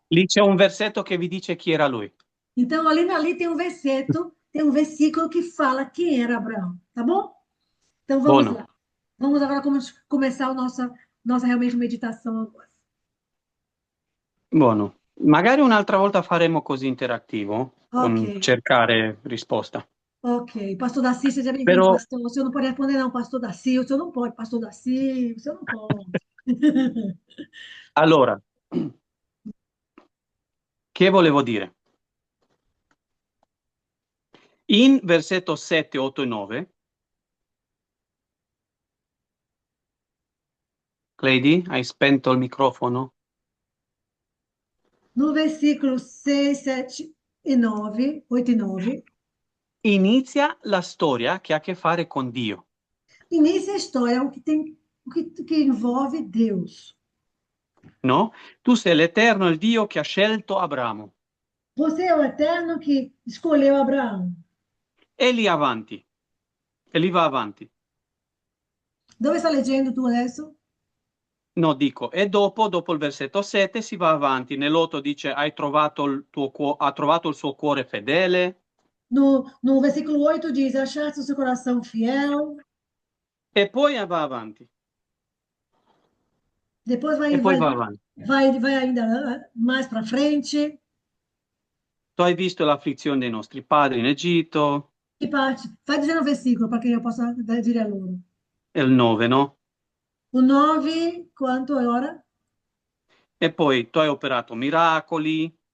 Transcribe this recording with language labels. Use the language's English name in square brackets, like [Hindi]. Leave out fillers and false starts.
[Italian] Lì c'è un versetto che vi dice chi era lui. [Portuguese] Então, ali tem um versículo que fala quem era Abraão, tá bom? Então, vamos [Italian] Buono. [Portuguese] lá. Vamos agora começar a nossa realmente meditação agora. [Italian] Buono. Magari un'altra volta faremo così interattivo, con Ok. cercare risposta. Ok. [Portuguese] Pastor Daci, seja bem-vindo, [Italian] Però- [Portuguese] pastor. O senhor não pode responder, não, pastor Daci. O senhor não pode, pastor Daci. O senhor não pode. [Italian] Allora, che volevo dire? In versetto 7, 8 e 9, Lady, hai spento il microfono? [Portuguese] No versículo 6, 7 e 9, 8 e 9, [Italian] Inizia la storia che ha a che fare con Dio. [Portuguese] inicia a história, o que envolve Deus. [Italian] No? Tu sei l'Eterno, il Dio che ha scelto Abramo. [Portuguese] Você é o Eterno que escolheu Abraão. [Italian] E lì avanti. E lì va avanti. Dove sta leggendo tu adesso? No, dico, e dopo il versetto 7 si va avanti. Nell'8 dice, ha trovato il suo cuore fedele. [Portuguese] No versículo 8 diz, achaste o seu coração fiel. [Italian] E poi va avanti. [Portuguese] Depois [Italian] E poi va avanti. [Portuguese] vai ainda mais para frente. [Italian] Tu hai visto l'afflizione dei nostri padri in Egitto. [Portuguese] Que parte? Vai dizendo o versículo para que eu possa [Italian] dire a loro. E il 9, no? [Portuguese] O 9, quanto é hora? [Italian] E poi tu hai operato miracoli.